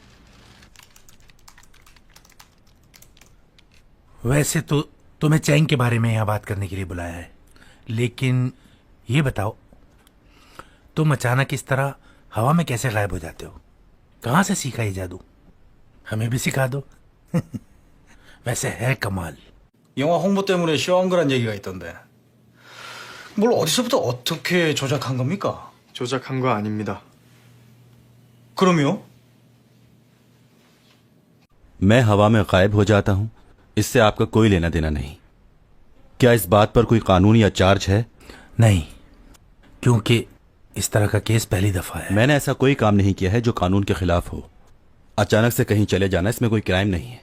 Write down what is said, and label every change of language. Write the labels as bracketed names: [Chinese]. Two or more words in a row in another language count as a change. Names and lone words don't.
[Hindi] वैसे तो तुम्हें चैंग के बारे में यहाँ बात करने के लिए बुलाया है, लेकिन ये बताओ, तुम अचानक इस तरह हवा में कैसे गायब हो जाते हो? कहाँ से सीखा ये जादू? हमें भी सिखा दो। वैसे है कमाल। [Korean] 영화 홍보 때문에 쉬어온 거란 얘기가 있던데. 뭘 어디서부터 어떻게 조작한 겁니까? 조작한 거 아닙니다. 그럼요? [Hindi] मैं हवा में गायब हो जाता हूं, इससे आपका कोई लेना देना नहीं। क्या इस बात पर कोई कानून या चार्ज है? नहीं, क्योंकि इस तरह का केस पहली दफा है। मैंने ऐसा कोई काम नहीं किया है जो कानून के खिलाफ हो। अचानक से कहीं चले जाना, इसमें कोई क्राइम नहीं है।